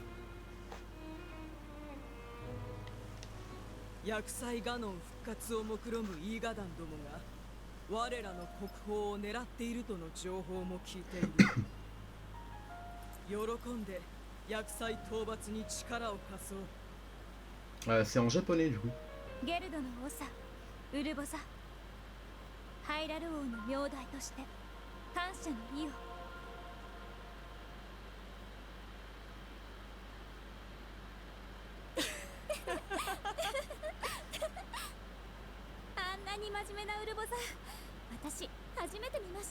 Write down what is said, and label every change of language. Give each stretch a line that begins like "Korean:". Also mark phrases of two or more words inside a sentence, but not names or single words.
Japanese: 厄災ガノン復活を目論むイーガダンどもが我らの国宝を狙っているとの情報も聞いている。喜んで厄災討伐に力を貸そう。
French: C'est en japonais du coup.
Japanese: ゲルドの長、ウルボザ。ハイラル王の名代として感謝の意を。あんなに真面目なウルボザ、私初めて見ました。